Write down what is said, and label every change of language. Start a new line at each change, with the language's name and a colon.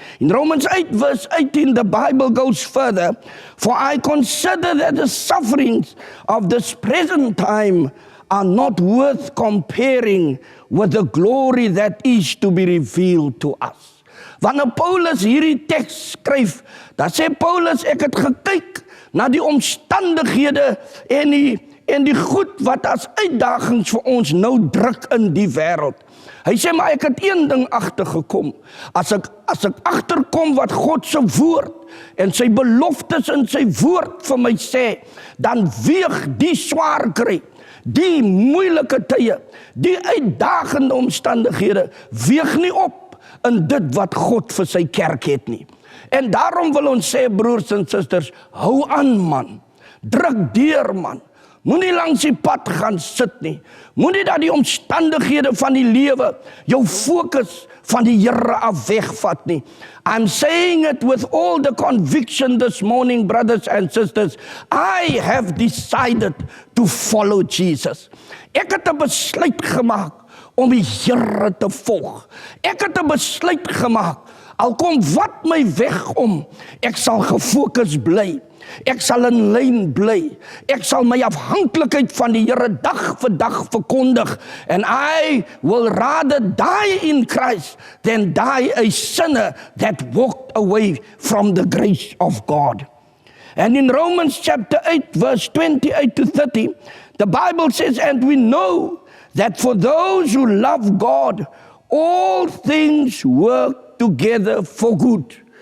English: In Romans 8 verse 18, the Bible goes further. For I consider that the sufferings of this present time are not worth comparing with the glory that is to be revealed to us.
Afrikaans: Wanneer Paulus hierdie teks skryf, dan sê Paulus, ek het gekyk na die omstandighede en die goed wat as uitdagings vir ons nou druk in die wêreld. Hy sê, maar ek het een ding agtergekom. As ek agterkom wat God se woord en sy beloftes in sy woord vir my sê, dan weeg die swaar kry, die moeilike tye, die uitdagende omstandighede, weeg nie op in dit wat God vir sy kerk het nie. En daarom wil ons sê, broers en susters, hou aan man, druk deur man, moenie langs die pad gaan sit nie, moenie dat die omstandighede van die lewe jou fokus van die Here af wegvat nie.
English: I'm saying it with all the conviction this morning, brothers and sisters, I have decided to follow Jesus.
Afrikaans: Ek het 'n besluit gemaak om die Here te volg. Ek het 'n besluit gemaak, al kom wat my weg om, ek sal gefokus bly. Ek sal in lyn bly. Ek sal my afhanklikheid van die Here dag vir dag verkondig.
English: And I will rather die in Christ than die a sinner that walked away from the grace of God. And in Romans chapter 8 verse 28 to 30, the Bible says, and we know that for those who love God, all things work together for good.